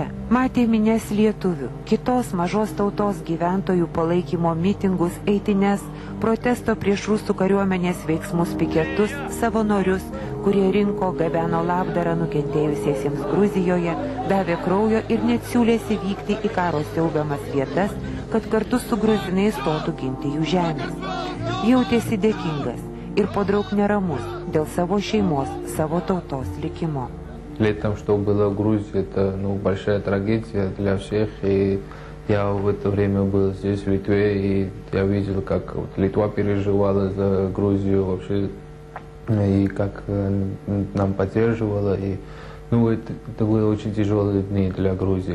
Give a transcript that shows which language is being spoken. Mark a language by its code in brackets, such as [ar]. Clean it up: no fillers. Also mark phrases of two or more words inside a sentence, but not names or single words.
[lt] Matė minias lietuvių, kitos mažos tautos gyventojų palaikymo mitingus, eitines, protesto prieš rusų kariuomenės veiksmus piketus, savanorius, kurie rinko, gabeno labdarą nukentėjusiesiems Gruzijoje, davė kraujo ir net siūlėsi vykti į karo siaubiamas vietas, kad kartu su gruzinais stotų ginti jų žemės. Jautėsi dėkingas ir подрог neramus dėl savo šeimos, savo tautos likimo. [ru] Летом, что было в Грузии, это большая трагедия для всех. И я в это время был здесь, в Литве, и я видел, как Литва переживала за Грузию вообще, и как нам поддерживала. И, это были очень тяжелые дни для Грузии.